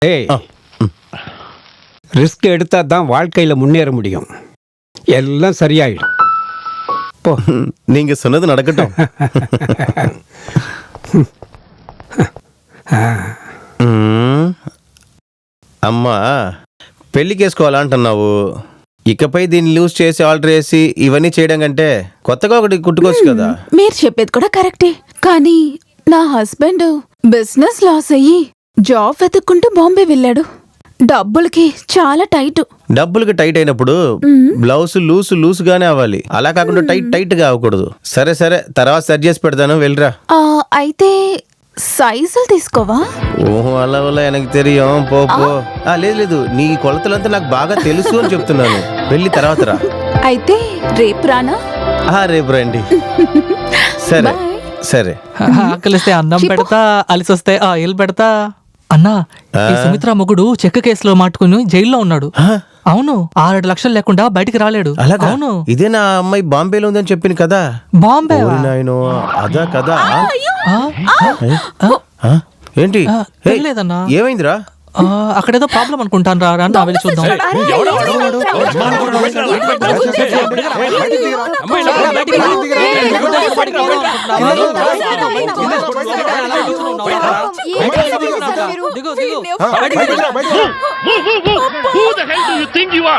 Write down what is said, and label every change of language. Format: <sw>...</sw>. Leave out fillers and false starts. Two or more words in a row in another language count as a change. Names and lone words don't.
<ta>ஏய், ரிஸ்க் எடுத்தா தான் வாழ்க்கையில் முன்னேற முடியும். எல்லாம் சரியாயிடும். போ. நீங்க சொன்னது நடக்கட்டும்.</ta> <te>అమ్మా పెళ్లి చేసుకోవాలంటున్నావు. ఇకపై దీన్ని లూజ్ చేసి ఆల్టర్ చేసి ఇవన్నీ చేయడం కంటే కొత్తగా ఒకటి కుట్టుకోవచ్చు కదా. మీరు చెప్పేది కూడా కరెక్టే, కానీ నా హస్బెండ్</te> <en>business loss</en> <te>అయ్యి జాబ్ వెతుక్కుంటూ బాంబే వెళ్ళాడు. డబ్బులకి చాలా టైట్. డబ్బులకి టైట్ అయినప్పుడు బ్లౌజ్ లూసుగానే అవ్వాలి, అలా కాకుండా టైట్ గా అవ్వకూడదు. సరే సరే, తర్వాత సెట్ చేసి పెడతాను, వెళ్ళరా. అయితే సైజులు తీసుకోవా? ఓహో, అలా వల్ల</te> <ta>எனக்கு தெரியும்.</ta> <te>పో. లేదు, నీ కొలతలంతా నాకు బాగా తెలుసు అని చెప్తున్నాను. వెళ్ళి తర్వాత రా. అయితే రేపు రానా? రేపు రండి. సరే సరే. ఆకలిస్తే అన్నం పెడతా, అలిసొస్తే ఆయిల్ పెడతా. అన్నా, ఈ సుమిత్ర మొగుడు చెక్క కేసులో మాట్టుకుని జైల్లో ఉన్నాడు. అవును, 6 లక్షలు లేకుండా బయటికి రాలేడు. అవును, ఇదే నా అమ్మాయి బాంబేలో ఉందని చెప్పింది కదా. బాంబే? అదా కదా. ఏంటి లేదన్నా, ఏమైందిరా? అక్కడేదో ప్రాబ్లం అనుకుంటాను. రా నా వెళ్ళి చూద్దాం.</te> <en>Who the hell do you think you are?</en>